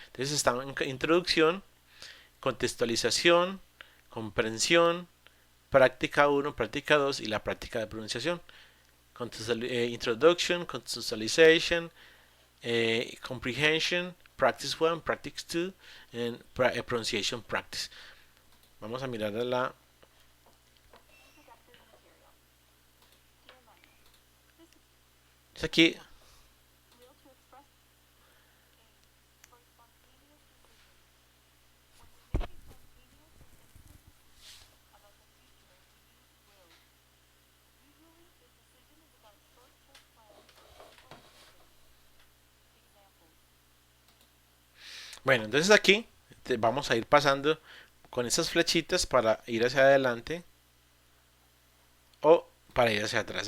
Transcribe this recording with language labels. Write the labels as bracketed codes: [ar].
[es] Entonces está en introducción, contextualización, comprensión, práctica 1, práctica 2 y la práctica de pronunciación. [en] Introduction, contextualization, comprehension, practice 1, practice 2, and pronunciation practice. [es] Vamos a mirar a la... [en] Introductory material. Dear learner, this is [es] Aquí, [en] will to express a for spontaneous decisions. When we make a spontaneous or instant decision about the future, we use will. Usually, the decision is about short-term plans or simple activities. Examples. [es] bueno, entonces aquí vamos a ir pasando con estas flechitas para ir hacia adelante o para ir hacia atrás.